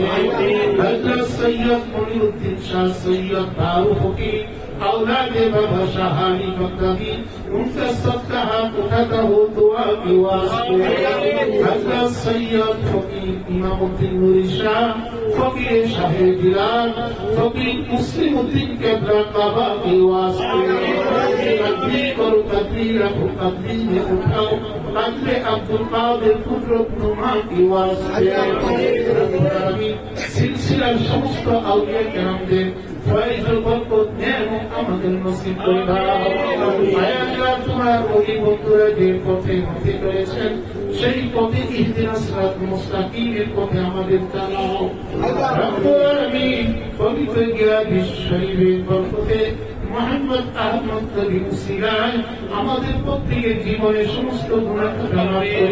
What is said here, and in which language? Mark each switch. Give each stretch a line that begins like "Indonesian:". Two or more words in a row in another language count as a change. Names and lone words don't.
Urdu: حضرت سید منیر الدین شاہ سید فاروق کی اولاد بابا شاہانی بغدادی ان کا صدقہ اٹھاتا ہو دعا کی واسطے حضرت سید فقیر امام الدین نوری شاہ فقیر شاہ جلال فقیر مسلم الدین کبرا کعبہ کی واسطے تکبیر کرو تکبیر رکھو تکبیر میں اٹھاؤ قدر عبد القادر قدرت نما کی واسطے
Bangla: سلسلہ সমস্ত আউলিয়া কেরামদের ফয়জুল বরকত নেমত আমাদের নসিব করে দাও আয় আল্লাহ তোমার ওলি বন্ধুরা যে পথে গতি করেছেন সেই পথে
Arabic: اهدنا الصراط المستقيم
Bangla: পথে আমাদের চালাও
Arabic: رب العالمين
Bangla: পবিত্র গিয়াবি শরীফের বরকতে মোহাম্মদ আহমদ নবী উসিলায় আমাদের প্রত্যেকের জীবনের সমস্ত গুনাহ ক্ষমা করে